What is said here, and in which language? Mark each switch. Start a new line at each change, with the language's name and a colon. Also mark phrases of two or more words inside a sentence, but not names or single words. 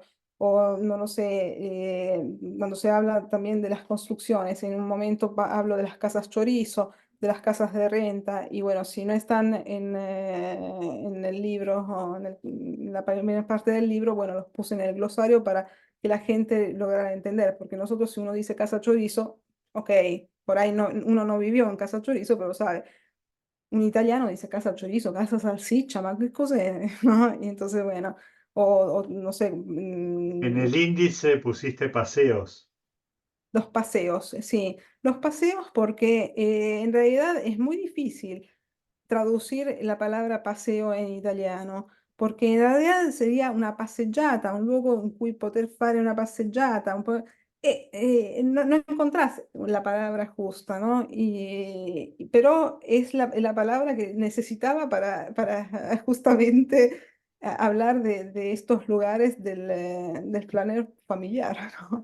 Spanish: O no lo sé, cuando se habla también de las construcciones, en un momento hablo de las casas chorizo, de las casas de renta, y bueno, si no están en el libro o en la primera parte del libro, bueno, los puse en el glosario para que la gente lograra entender, porque nosotros si uno dice casa chorizo, ok, por ahí no, uno no vivió en casa chorizo, pero sabe, un italiano dice casa chorizo,
Italian: casa salsiccia, ma qué cos'è,
Spanish: ¿no? Y entonces, bueno, o no sé, En el índice pusiste paseos. los paseos, sí, los paseos porque en realidad es muy difícil traducir la palabra paseo en italiano, porque
Italian: in realtà
Spanish: sería
Italian: una passeggiata, un luogo in cui poter fare una passeggiata,
Spanish: no encontrás la palabra justa, ¿no? Pero es la palabra que necesitaba para justamente hablar de estos lugares del planner familiar, ¿no?